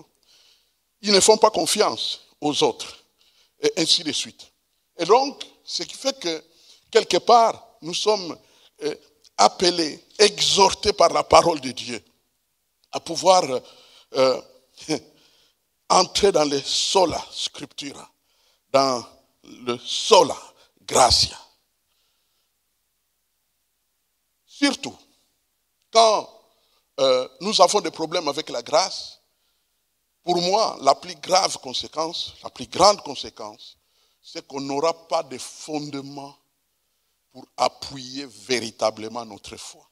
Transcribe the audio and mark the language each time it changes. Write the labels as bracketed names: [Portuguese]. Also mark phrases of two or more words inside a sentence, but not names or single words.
[French] Ils ne font pas confiance aux autres. Et ainsi de suite. Et donc, ce qui fait que, quelque part, nous sommes appelés, exhortés par la parole de Dieu à pouvoir entrer dans le [Latin] sola scriptura, [French] dans le [Latin] sola gratia. [French] Surtout, quand nous avons des problèmes avec la grâce, pour moi, la plus grave conséquence, la plus grande conséquence, c'est qu'on n'aura pas de fondement pour appuyer véritablement notre foi.